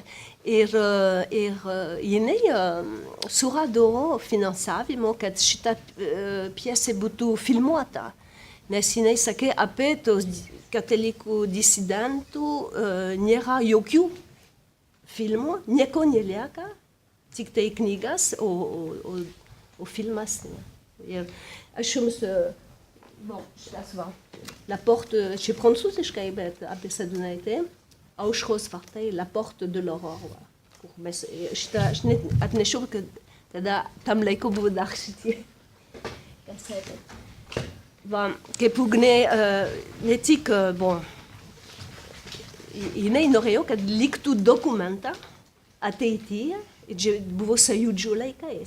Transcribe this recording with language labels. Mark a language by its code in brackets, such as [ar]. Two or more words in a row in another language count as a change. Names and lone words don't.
[lt] Ir jinai surado finansavimo, kad šitą pjesę būtų filmuota, nes jinai sakė, apie tos katalikų disidentų nėra jokių filmų, nieko nelieka, tik tai knygas, o filmas. Ir aš jums, šitas va, [fr] la porte, [lt] čia prancūziškai, bet apie Sadūnaitę, Aušros vartai, [fr] la porte de l'aurore. [lt] Aš net atnešiau, kad tada tam laiku buvo dar šitie kasetė. Va, kaip Ugnė, ne tik, jinai norėjo, kad liktų dokumentą ateityje, ir buvo Sąjūdžio laikais.